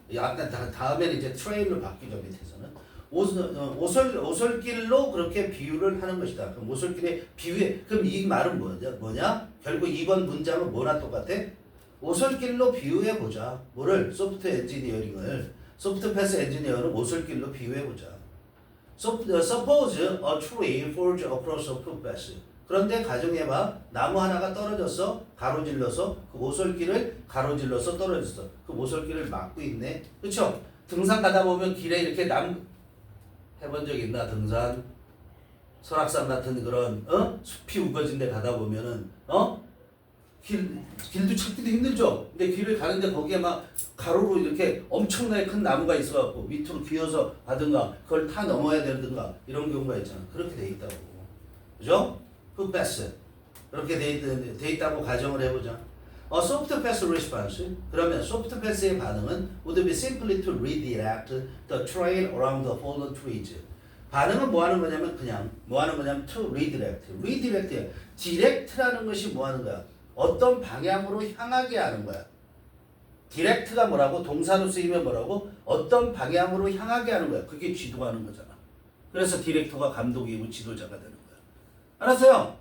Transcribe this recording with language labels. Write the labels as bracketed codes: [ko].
[ko] 아까 다음에는 이제 트레일로 바뀌죠. 밑에서는 오솔길로 그렇게 비유를 하는 것이다. 그럼 오솔길에 비유해. 그럼 이 말은 뭐냐? 결국 이번 문장은 뭐나 똑같아? 오솔길로 비유해 보자. 뭐를? 소프트 엔지니어링을. 소프트 패스 엔지니어는 오솔길로 비유해 보자. [en] Suppose a tree falls across a footpath. [ko] 그런데 가정해봐. 나무 하나가 떨어졌어. 가로질러서 그 오솔길을 가로질러서 떨어졌어. 그 오솔길을 막고 있네. 그쵸? 등산 가다 보면 길에 이렇게 해본 적 있나? 등산 설악산 같은 그런 숲이 우거진 데 가다 보면은 길도 찾기도 힘들죠. 근데 길을 가는데 거기에 막 가로로 이렇게 엄청나게 큰 나무가 있어갖고 밑으로 기어서 가든가 그걸 타 넘어야 되든가 이런 경우가 있잖아. 그렇게 돼 있다고. 그죠? footpath 그렇게 돼 있다고 가정을 해보자. [en] soft pass response [ko] 그러면 [en] soft pass의 [ko] 반응은 [en] would be simply to redirect the trail around the fallen trees. [ko] 반응은 뭐 하는 거냐면 그냥 뭐 하는 거냐면 [en] to redirect. [ko] direct라는 것이 뭐 하는 거야? 어떤 방향으로 향하게 하는 거야. direct가 뭐라고? 동사로 쓰이면 뭐라고? 어떤 방향으로 향하게 하는 거야. 그게 지도하는 거잖아. 그래서 디렉터가 감독이고 지도자가 되는 거야. 알았어요?